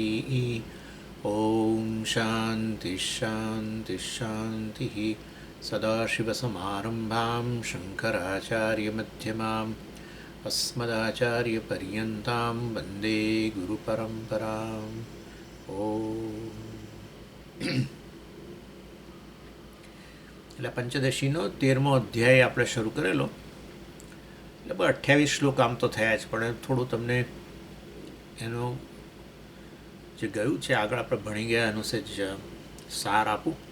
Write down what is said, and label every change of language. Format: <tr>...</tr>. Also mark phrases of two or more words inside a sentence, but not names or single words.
<sa>ॐ शान्तिः शान्तिः शान्तिः। सदाशिवसमारम्भां शङ्कराचार्यमध्यमाम् अस्मदाचार्यपर्यन्तां वन्दे गुरुपरम्पराम्।</sa> <gu>એટલે પંચદશીનો 13મો અધ્યાય આપણે શરૂ કરેલો. લગભગ 28 શ્લોક આમ તો થયા જ, પણ થોડું તમને એનું જે ગયું છે આગળ આપણે ભણી ગયા એનું સેજ સાર આપું.</gu>